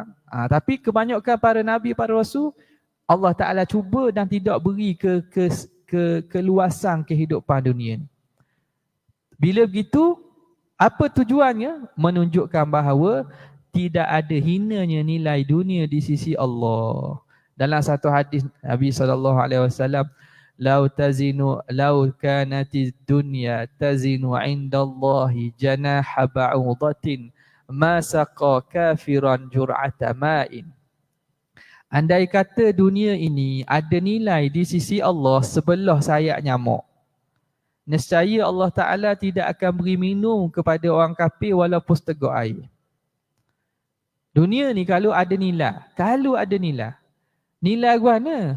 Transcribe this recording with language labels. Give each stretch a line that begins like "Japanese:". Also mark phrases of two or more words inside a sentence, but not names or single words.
Malay: Tapi kebanyakan para Nabi, para Rasul, Allah Ta'ala cuba dan tidak beri keluasan kehidupan dunia ni. Bila begitu, apa tujuannya? Menunjukkan bahawa tidak ada hinanya nilai dunia di sisi Allah. Dalam satu hadis Nabi SAW,
Arabic: لو كانت الدنيا تزن عند الله جناح بعوضة ما سقى كافرا جرعة ماء.
Malay: Andai kata dunia ini ada nilai di sisi Allah sebelah sayap nyamuk, nescaya Allah Ta'ala tidak akan beri minum kepada orang kafir walaupun seteguk air. Dunia ni kalau ada nilai, nilai mana?